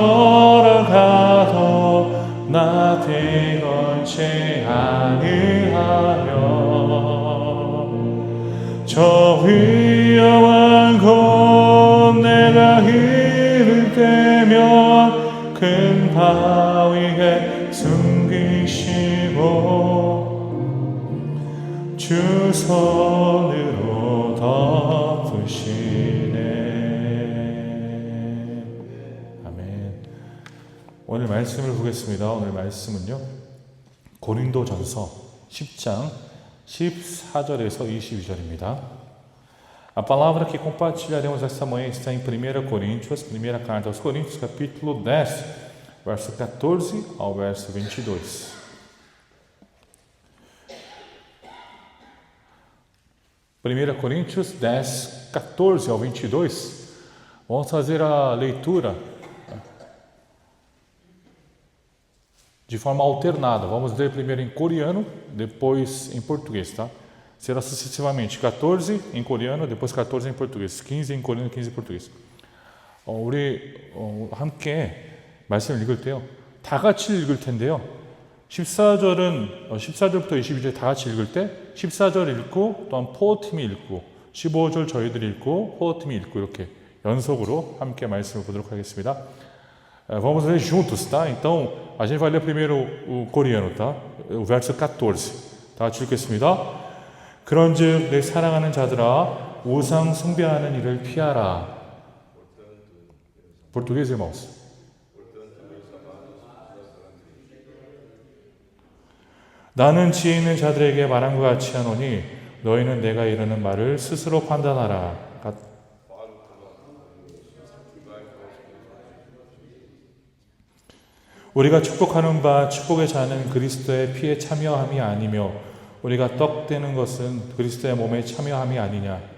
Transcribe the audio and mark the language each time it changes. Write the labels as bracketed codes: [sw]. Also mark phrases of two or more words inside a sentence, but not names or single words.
[ko] 걸어가도 나 피곤치 아니하며 저 위험한 곳 내가 이를 때면 큰 바위에 숨기시고 주 손으로 덮으시네. 아멘. 오늘 말씀을 보겠습니다. 오늘 말씀은요, 고린도전서 10장 14절에서 22절입니다. [pt] A palavra que compartilharemos esta manhã está em 1 Coríntios, primeira carta aos Coríntios, capítulo 10, verso 14 ao verso 22. Primeira Coríntios 10, 14 ao 22. Vamos fazer a leitura de forma alternada. Vamos ler primeiro em coreano, depois em português, tá? Será sucessivamente 14 em coreano, depois 14 em português, 15 em coreano, 15 em português. [ko] 우리 함께 말씀을 읽을 때요, 다 같이 읽을 텐데요. 14절부터 22절 다 같이 읽을 때 14절 읽고 또한 포어팀이 읽고 15절 저희들이 읽고 포어팀이 읽고 이렇게 연속으로 함께 말씀을 보도록 하겠습니다. [pt] Vamos ler juntos, tá? Então, a gente vai ler primeiro o coreano, tá? O verso 14. [ko] 다 같이 읽겠습니다. 그런즉 내 사랑하는 자들아 우상 숭배하는 일을 피하라. [pt] Português, irmãos. [ko] 나는 지혜 있는 자들에게 말한 것 같이 하노니 너희는 내가 이르는 말을 스스로 판단하라. 우리가 축복하는 바 축복의 자는 그리스도의 피에 참여함이 아니며 우리가 떡되는 것은 그리스도의 몸에 참여함이 아니냐.